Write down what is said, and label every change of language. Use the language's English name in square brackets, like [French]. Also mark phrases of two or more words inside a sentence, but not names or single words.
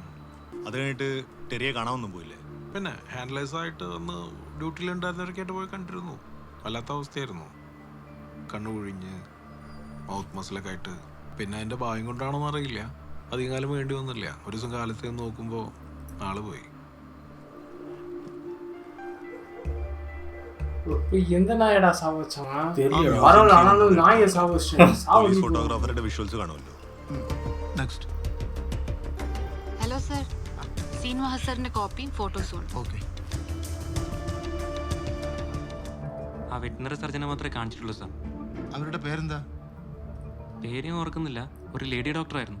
[Malayalam] അത് കഴിഞ്ഞിട്ട് ടെറിയെ കാണാനൊന്നും പോയില്ലേ? പിന്നെ ഹാൻഡ്ലേഴ്സായിട്ട് അന്ന് ഡ്യൂട്ടിയിലുണ്ടായിരുന്നവരൊക്കെ ആയിട്ട് പോയി കണ്ടിരുന്നു. വല്ലാത്ത അവസ്ഥയായിരുന്നു. കണ്ണു കുഴിഞ്ഞ് മൗത്ത് മസിലൊക്കെ ആയിട്ട്. പിന്നെ അതിൻ്റെ ഭാഗ്യം കൊണ്ടാണോന്ന് അറിയില്ല, അധികം കാലം വേണ്ടി വന്നില്ല. ഒരു ദിവസം കാലത്ത് നോക്കുമ്പോൾ ആള് പോയി. [Tamil] எந்த நாயடா சாவச்சான் தெரியல. பரவாயில்ல, ஆனாலும் நாயை சாவச்சிட்டேன். [Malayalam] പോലീസ് ഫോട്ടോഗ്രാഫറുടെ വിഷ്വൽസ് കാണുമല്ലോ. നെക്സ്റ്റ്. [English] Hello sir, [Malayalam] സീൻവാ ഹസറിന്റെ കോപ്പിയും ഫോട്ടോസും ഉണ്ട്. ഓക്കെ. ആ വെറ്റിനറി സർജനെ മാത്രമേ കാണിച്ചിട്ടുള്ളൂ സാർ. അവരുടെ പേരെന്താ? പേര് ഞാൻ ഓർക്കുന്നില്ല. ഒരു ലേഡി ഡോക്ടറായിരുന്നു.